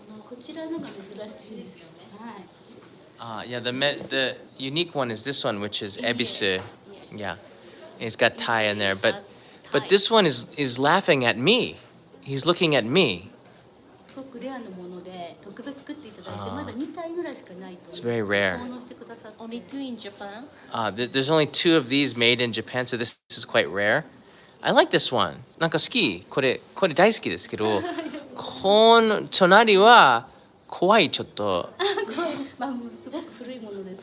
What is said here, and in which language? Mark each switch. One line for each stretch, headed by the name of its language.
Japanese: こちらのが珍しいですよね。はい。
English: Yeah, the unique one is this one, which is ebisu. Yeah, it's got Thai in there, but this one is laughing at me. He's looking at me.
Japanese: すごくレアなもので、特別作っていただいて、まだ2体ぐらいしかないと
English: It's very rare.
Japanese: 奉納してくださって。
English: Only two in Japan. There's only 2 of these made in Japan, so this is quite rare. I like this one. なんか好き。
Japanese: これ大好きですけど、この隣は怖いちょっと。まあもうすごく古いものです。